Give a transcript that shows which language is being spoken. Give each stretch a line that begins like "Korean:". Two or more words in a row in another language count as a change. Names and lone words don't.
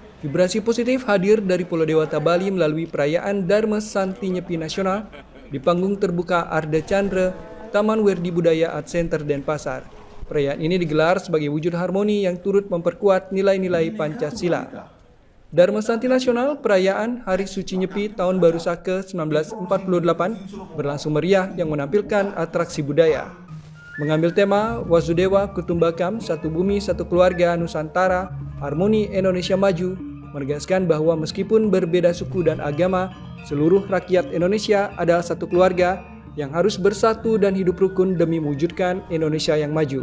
Indonesian: Vibrasi positif hadir dari Pulau Dewata Bali melalui perayaan Dharma Santi Nyepi Nasional di panggung terbuka Arda Chandra, Taman Werdi Budaya Art Center Denpasar. Perayaan ini digelar sebagai wujud harmoni yang turut memperkuat nilai-nilai Pancasila. Dharma Santi Nasional, perayaan Hari Suci Nyepi Tahun Baru Saka 1948 berlangsung meriah yang menampilkan atraksi budaya. Mengambil tema Wasudewa Kutumbakam, Satu Bumi Satu Keluarga Nusantara, Harmoni Indonesia Maju, menegaskan bahwa meskipun berbeda suku dan agama, seluruh rakyat Indonesia adalah satu keluarga yang harus bersatu dan hidup rukun demi mewujudkan Indonesia yang maju.